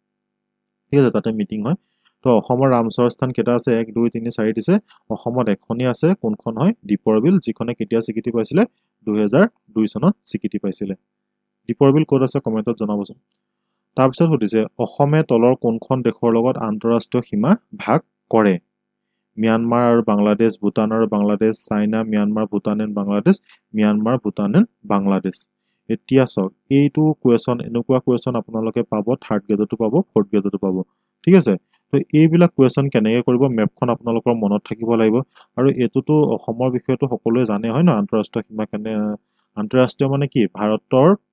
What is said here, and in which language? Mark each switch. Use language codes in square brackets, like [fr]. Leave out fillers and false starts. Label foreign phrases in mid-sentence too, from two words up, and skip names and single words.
[as] ঠিক আছে তাতে মিটিং হয় তো অসমৰ ৰামছৰ স্থান কেটা আছে 1 2 3 4 দিছে অসমত এখনি আছে কোনখন হয় দীপৰ বিল যিখনে কেতিয়া স্বীকৃতি পাইছিলে 2002 চনত স্বীকৃতি পাইছিলে দীপৰ বিল ক'ত আছে কমেন্টত জনাবচোন তাৰপিছত সুধিছে অসমে তলৰ কোনখন দেশৰ লগত আন্তঃৰাষ্ট্ৰীয় সীমা ভাগ কৰে [hi] म्यांमार और बांग्लादेश भूटान और बांग्लादेश चाइना म्यांमार भूटान एंड बांग्लादेश म्यांमार भूटान एंड बांग्लादेश [as] এতিয়া সক এইটো কোৱেশ্চন এনেকুৱা কোৱেশ্চন আপোনালোকে পাব 3rd গ্ৰেডতো পাব 4th গ্ৰেডতো পাব ঠিক আছে তো এইবিলাক কোৱেশ্চন কেনেকৈ কৰিব মেপখন আপোনালোকৰ মনত থাকিব লাগিব আৰু এটোটো অসমৰ বিষয়টো সকলোৱে জানে হয় না আন্তঃৰাষ্ট্ৰীয় সীমা কেনে আন্তঃৰাষ্ট্ৰীয় মানে কি ভাৰতৰ